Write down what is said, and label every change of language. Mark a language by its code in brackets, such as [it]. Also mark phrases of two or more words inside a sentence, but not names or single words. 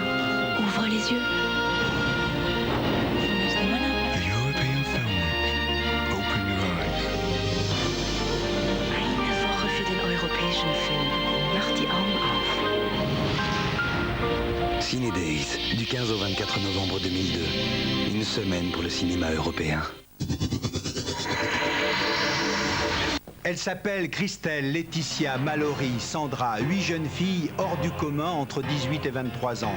[fr] Ouvre les yeux. [en] The European Film Week. Open your eyes. [de] Eine Woche für den europäischen Film. Mach die Augen auf. [fr] Ciné Days, du 15 au 24 novembre 2002. Une semaine pour le cinéma européen. Elles s'appellent Christelle, Laetitia, Mallory, Sandra, 8 jeunes filles hors du commun entre 18 et 23 ans.